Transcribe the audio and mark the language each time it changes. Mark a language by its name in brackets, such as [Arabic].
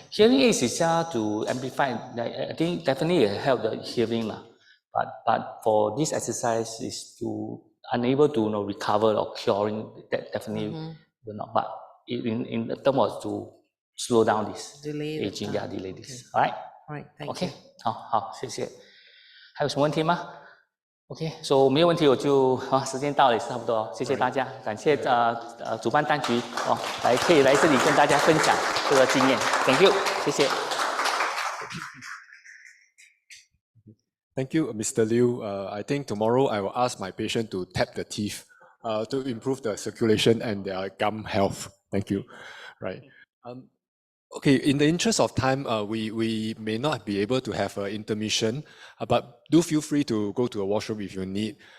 [English] Hearing aids is to amplify. I think definitely it help the hearing lah. But for this exercise is to unable to recover or curing, that definitely will not. But in the term of to slow down this Delay the aging, time. delay this. Alright. Right, thank OK， you. [Chinese] 好，谢谢。还有什么问题吗？OK， [English] so [Chinese] 没有问题，我就时间到了，也是差不多，谢谢大家，感谢主办当局可以来这里跟大家分享这个经验 ， [English] Thank you， [Chinese] 谢谢。 [English] Thank you, Mr. Liu. I think tomorrow I will ask my patient to tap the teeth to improve the circulation and their gum health. Thank you. Right. Okay, in the interest of time, we may not be able to have an intermission, but do feel free to go to a washroom if you need.